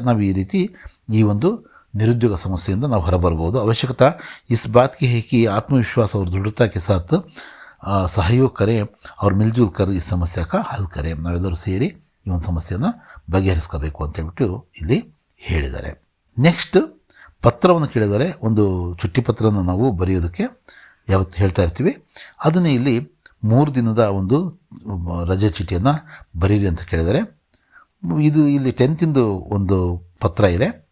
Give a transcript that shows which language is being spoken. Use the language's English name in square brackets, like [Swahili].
[Kannada] ನಾವು ಈ ರೀತಿ ಈ ಒಂದು [Hindi] निरुद्योग समस्या [Kannada] ನಾವು ಹೊರಬರಬಹುದು. [Hindi] ಅವಶ್ಯಕता इस बात की है कि आत्मविश्वास और दृढ़ता के साथ सहयोग करें और मिलजुल कर इस समस्या का हल करें. [Kannada] ನಾವೆಲ್ಲರೂ ಸೇರಿ ಈ ಒಂದು ಸಮಸ್ಯೆಯನ್ನು ಬಗೆಹರಿಸ್ಕೋಬೇಕು ಅಂತ ಹೇಳ್ಬಿಟ್ಟು ಇಲ್ಲಿ ಹೇಳಿದ್ದಾರೆ. ನೆಕ್ಸ್ಟ್ ಪತ್ರವನ್ನು ಕೇಳಿದರೆ, ಒಂದು ಚುಟ್ಟಿ ಪತ್ರವನ್ನು ನಾವು ಬರೆಯೋದಕ್ಕೆ ಯಾವತ್ತು ಹೇಳ್ತಾ ಇರ್ತೀವಿ, ಅದನ್ನೇ ಇಲ್ಲಿ 3 ದಿನದ ಒಂದು ರಜೆ ಚೀಟಿಯನ್ನು ಬರೀರಿ ಅಂತ ಕೇಳಿದರೆ, ಇದು ಇಲ್ಲಿ 10th ಒಂದು ಪತ್ರ ಇದೆ.